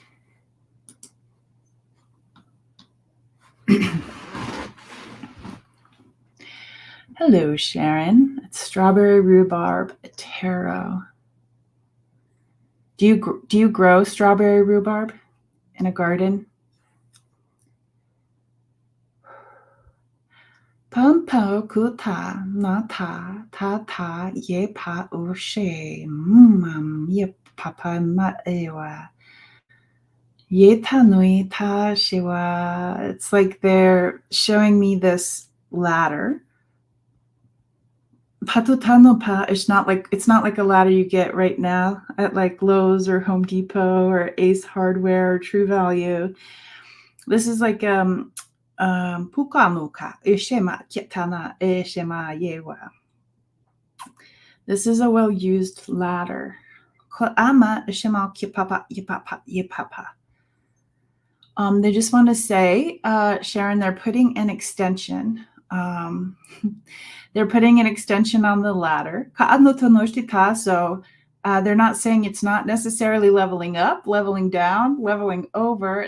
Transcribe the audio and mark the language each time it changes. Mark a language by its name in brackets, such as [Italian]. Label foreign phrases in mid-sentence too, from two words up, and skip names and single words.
[English] Hello, Sharon. It's strawberry rhubarb tarot. Do you grow strawberry rhubarb in a garden? Pampo kuta nata tata ye pa ushe ye papa ma ewa ye tanui ta shiwa. It's like they're showing me this ladder. Patutanopa is it's not like a ladder you get right now at like Lowe's or Home Depot or Ace Hardware or True Value. This is like pukanuka ishema kitana ishema yewa. This is a well-used ladder. Ama ishema kipapa yipapa yipapa. They just want to say, Sharon, they're putting an extension. They're putting an extension on the ladder. So they're not saying it's not necessarily leveling up, leveling down, leveling over.